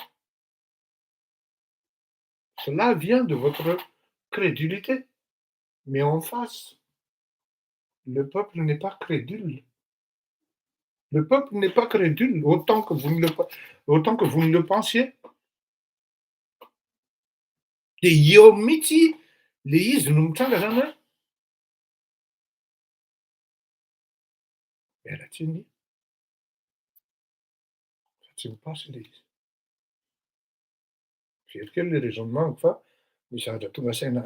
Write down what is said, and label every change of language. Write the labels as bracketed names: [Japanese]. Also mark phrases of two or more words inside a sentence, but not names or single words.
[French] Cela vient de votre crédulité. Mais en face, le peuple n'est pas crédule. Le peuple n'est pas crédule autant que vous ne le pensiez. [Malagasy] De eo mihitsy le izy no mitranga zany hoe miala tsiny fa tsy mipasy le izy. Very kely le raisonnement fa misy zavatra tonga saina.